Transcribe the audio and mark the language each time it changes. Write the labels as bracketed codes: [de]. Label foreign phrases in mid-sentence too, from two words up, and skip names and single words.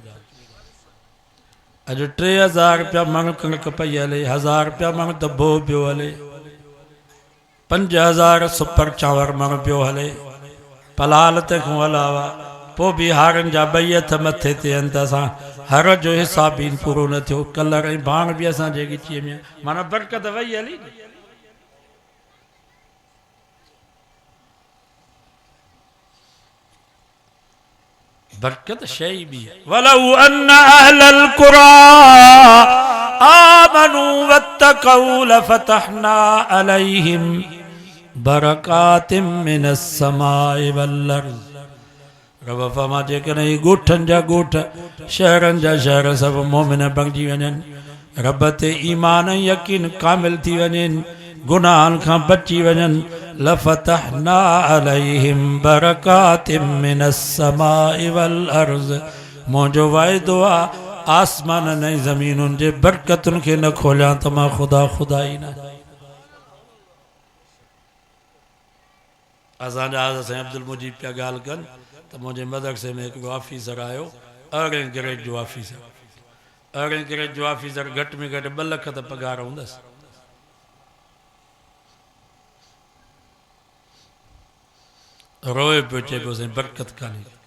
[sd] अॼु 3,000 रुपया मण कणक पई हले 1,000 रुपया मण त बोह पियो हले 5,000 सुपर चांवर मण पियो हले पलाल ते खां अलावा पोइ बि हारनि जा 2 हथ मथे ते आहिनि त असां हर जो हिसाब भी पूरो न थियो कलर ऐं भाण बि असांजे गिचीअ में माना बरकत वई हली बरकत शई भी है [ar] ولو أن أهل القرى آمنوا واتقوا لفتحنا عليهم بركات من السماء والأرض [sd] रब फरमा जेकॾहिं ॻोठनि जा ॻोठ शहरनि जा शहर सभु मोमिन बणिजी वञनि रब ते ईमान ऐं यकीन कामिल थी वञनि गुनाहनि खां बची वञनि [ar] لفتحنا عليهم بركات من السماء والأرض [sd] मुंहिंजो वाइदो आहे आसमाननि ऐं ज़मीनुनि जे बरकतुनि खे न खोलियां त मां ख़ुदा ई न असांजा साईं अब्दुल मुजीब पिया ॻाल्हि कनि त मुंहिंजे मदरसे में हिकिड़ो ऑफिसर आयो अरिड़हें ग्रेड जो ऑफिसर अरिड़हें ग्रेड जो ऑफिसर घटि में घटि 2 लख त पघार हूंदसि रोए पियो चए पियो साईं बरकत कान्हे